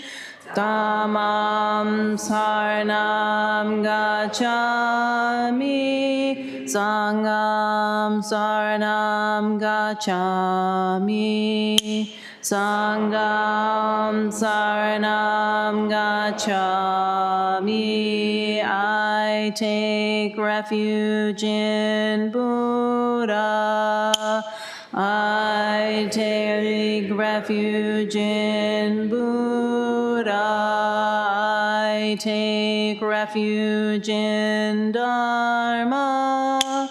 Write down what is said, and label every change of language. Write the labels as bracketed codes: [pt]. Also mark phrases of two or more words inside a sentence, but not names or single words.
[pi] Dhammam Saranam Gacchami. Sangham Saranam Gacchami. Sangham Saranam Gacchami. [en] I take refuge in Buddha. I take refuge in Buddha. take refuge in Dharma.